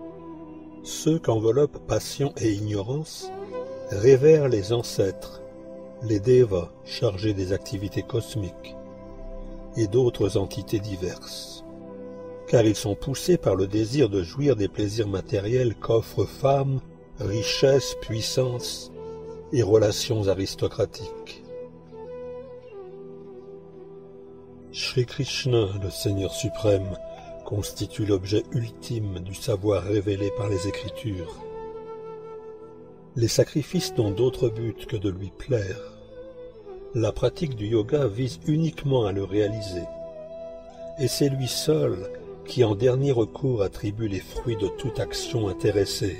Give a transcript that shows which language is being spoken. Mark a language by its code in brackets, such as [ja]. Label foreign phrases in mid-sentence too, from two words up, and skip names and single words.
[fr] Ceux qu'enveloppent passion et ignorance révèrent les ancêtres les Devas chargés des activités cosmiques, et d'autres entités diverses, car ils sont poussés par le désir de jouir des plaisirs matériels qu'offrent femmes, richesse, puissance et relations aristocratiques. Shri Krishna, le Seigneur suprême, constitue l'objet ultime du savoir révélé par les Écritures. Les sacrifices n'ont d'autre but que de lui plaire. La pratique du yoga vise uniquement à le réaliser, et c'est lui seul qui en dernier recours attribue les fruits de toute action intéressée.